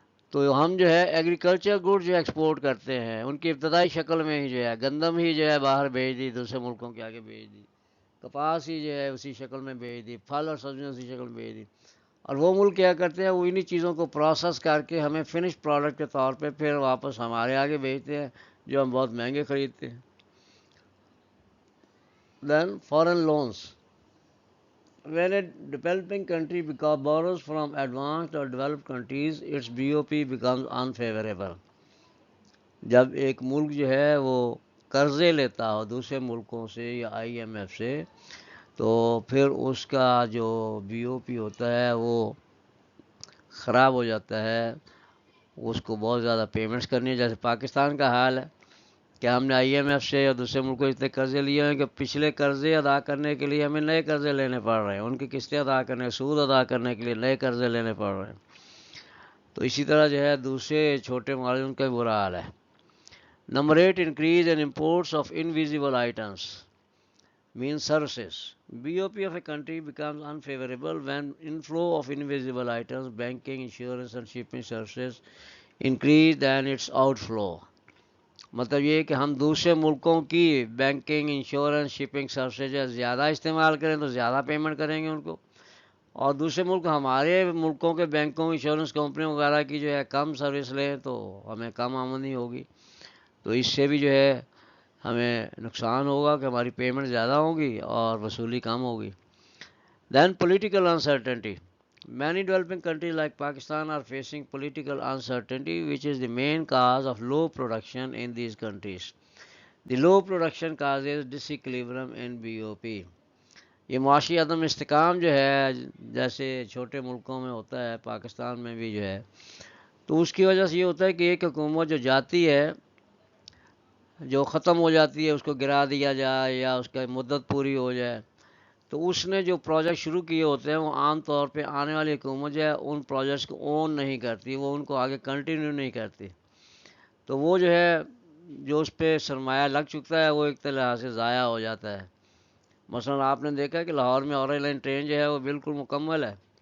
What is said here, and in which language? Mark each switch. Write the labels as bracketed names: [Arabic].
[Urdu] تو ہم جو ہے ایگریکلچر گڈز جو ایکسپورٹ کرتے ہیں ان کی ابتدائی شکل میں ہی جو ہے گندم ہی جو ہے باہر بھیج دی، دوسرے ملکوں کے آگے بھیج دی، کپاس ہی جو ہے اسی شکل میں بھیج دی، پھل اور سبزیاں اسی شکل میں بھیج دی۔ اور وہ ملک کیا کرتے ہیں، وہ انہی چیزوں کو پروسیس کر کے ہمیں فنش پروڈکٹ کے طور پہ پھر واپس ہمارے آگے بھیجتے ہیں، جو ہم بہت مہنگے خریدتے ہیں۔ [English] Then foreign loans. When a developing country borrows from advanced or developed countries, its BOP becomes unfavorable. [Urdu] جب ایک ملک جو ہے وہ قرضے لیتا ہو دوسرے ملکوں سے یا آئی ایم ایف سے، تو پھر اس کا جو بی او پی ہوتا ہے وہ خراب ہو جاتا ہے، اس کو بہت زیادہ پیمنٹس کرنی ہے، جیسے پاکستان کا حال ہے کہ ہم نے آئی ایم ایف سے یا دوسرے ملکوں سے اتنے قرضے لیے ہیں کہ پچھلے قرضے ادا کرنے کے لیے ہمیں نئے قرضے لینے پڑ رہے ہیں، ان کی قسطیں ادا کرنے، سود ادا کرنے کے لیے نئے قرضے لینے پڑ رہے ہیں۔ تو اسی طرح جو ہے دوسرے چھوٹے ممالک کا برا حال ہے۔ [English] Number 8 increase in imports of invisible items means services. BOP of a country becomes unfavorable when inflow of invisible items, banking, insurance and shipping services increase than its outflow. [Urdu] مطلب یہ کہ ہم دوسرے ملکوں کی بینکنگ، انشورنس، شپنگ سروسز زیادہ استعمال کریں تو زیادہ پیمنٹ کریں گے ان کو، اور دوسرے ملک ہمارے ملکوں کے بینکوں، انشورنس کمپنیوں وغیرہ کی جو ہے کم سروس لیں تو ہمیں کم آمدنی ہوگی، تو اس سے بھی جو ہے ہمیں نقصان ہوگا کہ ہماری پیمنٹ زیادہ ہوگی اور وصولی کم ہوگی۔ [English] Then political uncertainty. Many developing countries like Pakistan are facing political uncertainty, which is the main cause of low production in these countries. The low production causes disequilibrium in BOP. [Urdu] یہ معاشی عدم استحکام جو ہے جیسے چھوٹے ملکوں میں ہوتا ہے، پاکستان میں بھی جو ہے، تو اس کی وجہ سے یہ ہوتا ہے کہ ایک حکومت جو جاتی ہے، جو ختم ہو جاتی ہے، اس کو گرا دیا جائے یا اس کا مدت پوری ہو جائے، تو اس نے جو پروجیکٹ شروع کیے ہوتے ہیں وہ عام طور پہ آنے والی حکومت جو ہے ان پروجیکٹس کو اون نہیں کرتی، وہ ان کو آگے کنٹینیو نہیں کرتی، تو وہ جو ہے جو اس پہ سرمایہ لگ چکتا ہے وہ ایک طرح سے ضائع ہو جاتا ہے۔ مثلا آپ نے دیکھا کہ لاہور میں اورنج لائن ٹرین جو ہے وہ بالکل مکمل ہے،